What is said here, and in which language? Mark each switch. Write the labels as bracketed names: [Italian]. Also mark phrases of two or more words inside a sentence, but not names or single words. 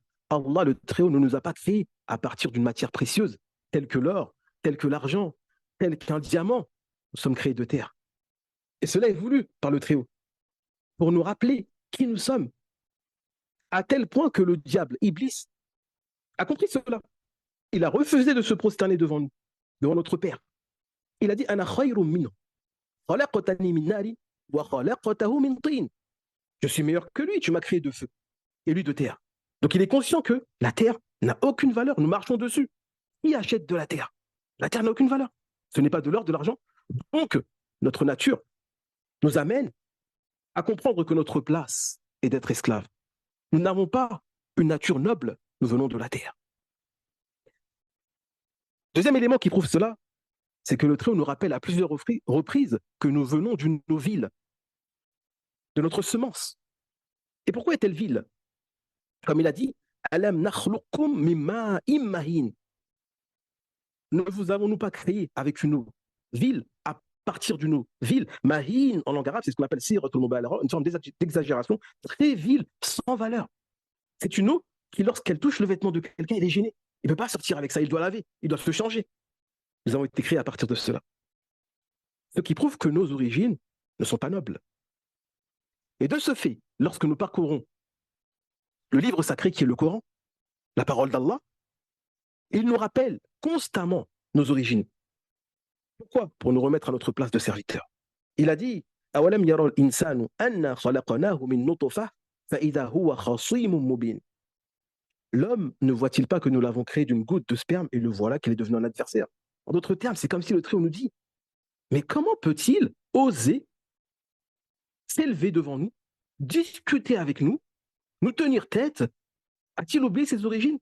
[French] Allah, le Très-Haut, ne nous a pas créés à partir d'une matière précieuse, telle que l'or, telle que l'argent, telle qu'un diamant. Nous sommes créés de terre. Et cela est voulu par le Très-Haut, pour nous rappeler qui nous sommes, à tel point que le diable, Iblis, a compris cela. Il a refusé de se prosterner devant nous, devant notre Père. Il a dit [Arabic] أنا خير منه خلقتني من نار وخلقته من طين. [French] Je suis meilleur que lui, tu m'as créé de feu et lui de terre. Donc il est conscient que la terre n'a aucune valeur, nous marchons dessus. Qui achète de la terre? La terre n'a aucune valeur. Ce n'est pas de l'or, de l'argent. Donc, notre nature nous amène à comprendre que notre place est d'être esclave. Nous n'avons pas une nature noble, nous venons de la terre. Deuxième élément qui prouve cela, c'est que le Très-Haut nous rappelle à plusieurs reprises que nous venons d'une ville, de notre semence. Et pourquoi est-elle ville? Comme il a dit, [Arabic] ألم نخلقكم من ماء مهين. [French] Ne vous avons-nous pas créé avec une eau ville, à partir d'une eau ville, mahin en langue arabe, c'est ce qu'on appelle [Arabic] صيغة المبالغة, [French] une forme d'exagération, très ville, sans valeur. C'est une eau qui, lorsqu'elle touche le vêtement de quelqu'un, il est gêné. Il ne peut pas sortir avec ça, il doit laver, il doit se changer. Nous avons été créés à partir de cela. Ce qui prouve que nos origines ne sont pas nobles. Et de ce fait, lorsque nous parcourons le livre sacré qui est le Coran, la parole d'Allah, il nous rappelle constamment nos origines. Pourquoi? Pour nous remettre à notre place de serviteur. Il a dit [Arabic] أَوَلَمْ يَرَى الْإِنسَانُ أَنَّا خَلَقْنَاهُ مِنْ نُطْفَةٍ فَإِذَا هُوَ خَصِيمٌ مُبِينٌ. [French] L'homme ne voit-il pas que nous l'avons créé d'une goutte de sperme et le voilà qu'il est devenu un adversaire? En d'autres termes, c'est comme si le Très-Haut nous dit mais comment peut-il oser s'élever devant nous, discuter avec nous, nous tenir tête? A-t-il oublié ses origines?